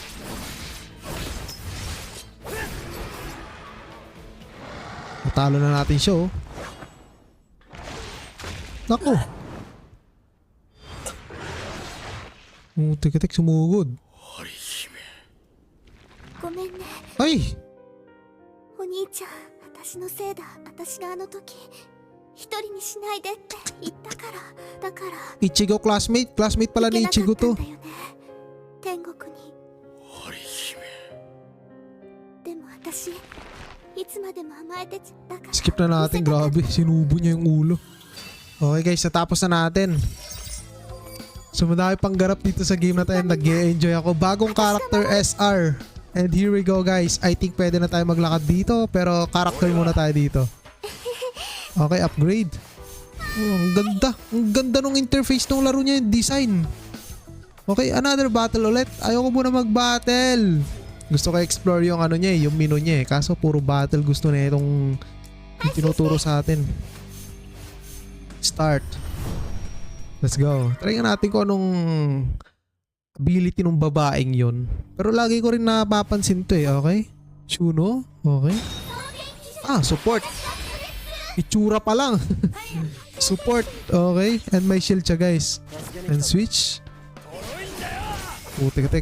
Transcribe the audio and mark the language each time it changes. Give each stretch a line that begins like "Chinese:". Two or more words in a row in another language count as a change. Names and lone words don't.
Filipino: Natalo na natin siya oh. Naku. Oh, tek, sumugod. Ay!
Japanese: お兄ちゃん、私のせいだ。私があの時一人にしないでって言ったから。だから
Filipino: Ichigo classmate pala ni Ichigo to.
Japanese: 天国に。でも私いつまでも甘えてちゃったから。
Filipino: Skip na natin, grabe. Sinubo niya yung ulo.
English: Okay guys,
Filipino: natapos na natin. So madami pang ganap dito sa game na tayo. Nag-e-enjoy ako. Bagong character SR.
English: And here we go guys. I think pwede na tayo maglakad dito.
Filipino: Pero character muna tayo dito.
English: Okay, upgrade.
Filipino: Oh, ang ganda. Ang ganda nung interface ng laro niya, yung design.
English: Okay, another battle ulit.
Filipino: Ayoko muna mag-battle. Gusto ko explore yung ano niya yung menu niya kaso puro battle gusto na itong yung tinuturo sa atin.
English: Start. Let's go.
Filipino: Try nga natin kung anong ability ng babaeng yun. Pero lagi ko rin napapansin to okay?
English: Shuno? Okay. Support.
Filipino: Itsura pa lang.
English: Support. Okay.
Filipino: And may shield siya guys.
English: And switch. Putik-tik.